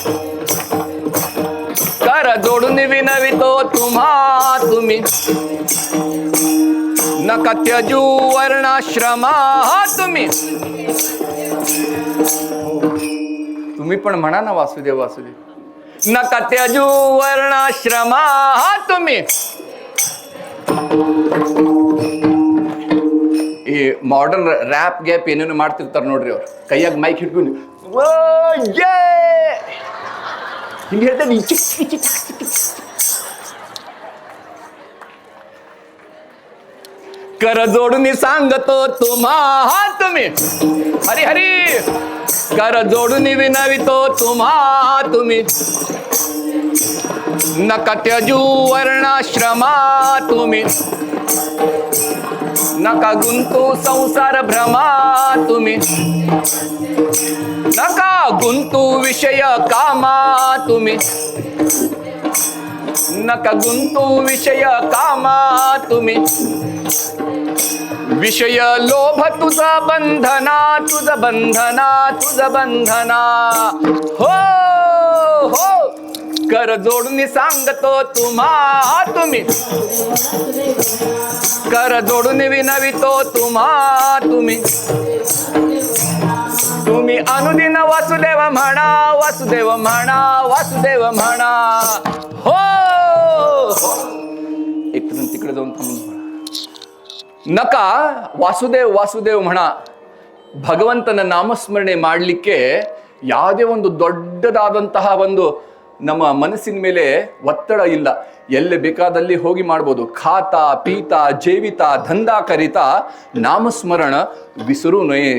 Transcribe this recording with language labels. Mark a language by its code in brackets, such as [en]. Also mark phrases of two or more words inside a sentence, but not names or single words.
[mr] कर जोडून विनवितो तुम्ही. नका त्यजू वर्णाश्रमा तुम्ही पण म्हणा ना वासुदेव वासुदेव. नका त्यजू वर्णाश्रमा तुम्ही. [kn] ಈ ಮಾಡರ್ನ್ ರ್ಯಾಪ್ ಗ್ಯಾಪ್ ಏನೇನು ಮಾಡ್ತಿರ್ತಾರೆ ನೋಡ್ರಿ. ಅವ್ರು ಕೈಯಾಗ ಮೈಕ್ ಹಿಡ್ಕೊಂಡು ಹಿಂಗೆ ಹೇಳ್ತಾರೆ. [mr] कर जोडून सांगतो तुम्ही. हरी हरी. कर जोडून विनवितो तुम्ही. नका त्यजू वर्णाश्रमा तुम्ही. नका गुंतू संसार भ्रमा तुम्ही. नका गुंतू विषय कामा तुम्ही. नका गुंतू विषय कामा तुम्ही. विषय लोभ तुझा बंधना, तुझ बंधना, तुझ बंधना. हो हो कर जोडून सांगतो तुम्ही. कर जोडून विनवितो तुम्ही. तुम्ही अनुदिन वासुदेव म्हणा, वासुदेव म्हणा, वासुदेव म्हणा. हो एक तिकडे जाऊन थांबून नका वासुदेव वासुदेव म्हणा. [kn] ಭಗವಂತನ ನಾಮಸ್ಮರಣೆ ಮಾಡಲಿಕ್ಕೆ ಯಾವುದೇ ಒಂದು ದೊಡ್ಡದಾದಂತಹ ಒಂದು ನಮ್ಮ ಮನಸ್ಸಿನ ಮೇಲೆ ಒತ್ತಡ ಇಲ್ಲ. ಎಲ್ಲಿ ಬೇಕಾದಲ್ಲಿ ಹೋಗಿ ಮಾಡ್ಬೋದು. [mr] खाता पिता जीवित धंदा करिता नामस्मरण विसरू नये.